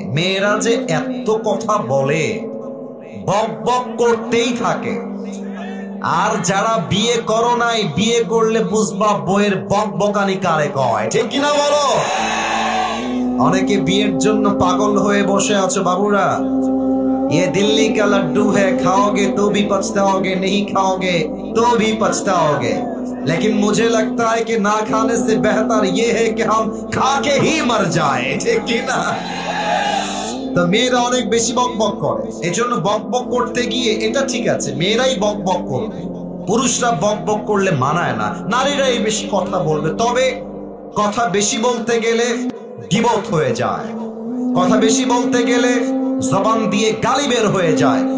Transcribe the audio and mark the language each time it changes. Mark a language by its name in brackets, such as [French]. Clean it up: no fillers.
[Bangla] মেয়েরা যে এত কথা বলে, বক বক করতেই থাকে। আর যারা বিয়ে করো নাই, বিয়ে করলে বুঝবা বইয়ের বক বকানি কারে কয়, ঠিক কিনা বলো? অনেকে বিয়ের জন্য পাগল হয়ে বসে আছো বাবুরা। [Hindi] ये दिल्ली का लड्डू है, खाओगे तो भी पछताओगे, नहीं खाओगे तो भी पछताओगे। लेकिन मुझे लगता है कि ना खाने से बेहतर ये है कि हम खा के ही मर जाए, ठीक कि ना? [Bangla] তো মেয়েরা অনেক বেশি বক বক করে, এজন্য বক বক করতে গিয়ে এটা ঠিক আছে, মেয়েরাই বক বক করবে, পুরুষরা বক বক করলে মানায় না, নারীরাই বেশি কথা বলবে। তবে কথা বেশি বলতে গেলে গীবত হয়ে যায়, কথা বেশি বলতে গেলে জবান দিয়ে গালি বের হয়ে যায়।